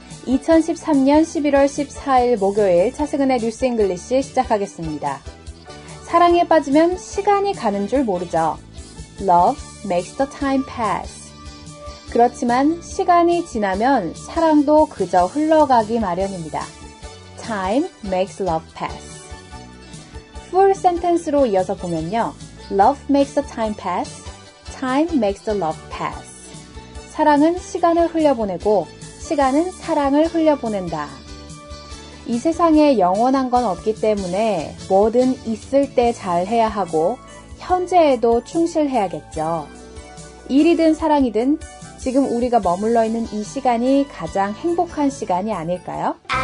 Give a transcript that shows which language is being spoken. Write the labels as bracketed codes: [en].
[ko] 2013년 11월 14일 목요일 차승은의 뉴스 잉글리시 시작하겠습니다. 사랑에 빠지면 시간이 가는 줄 모르죠. [en] Love makes the time pass. [ko] 그렇지만 시간이 지나면 사랑도 그저 흘러가기 마련입니다. [en] Time makes love pass. full sentence로 [ko] 이어서 보면요. [en] Love makes the time pass. Time makes the love pass. [ko] 사랑은 시간을 흘려보내고 시간은 사랑을 흘려보낸다. 이 세상에 영원한 건 없기 때문에 뭐든 있을 때 잘해야 하고 현재에도 충실해야겠죠. 일이든 사랑이든 지금 우리가 머물러 있는 이 시간이 가장 행복한 시간이 아닐까요?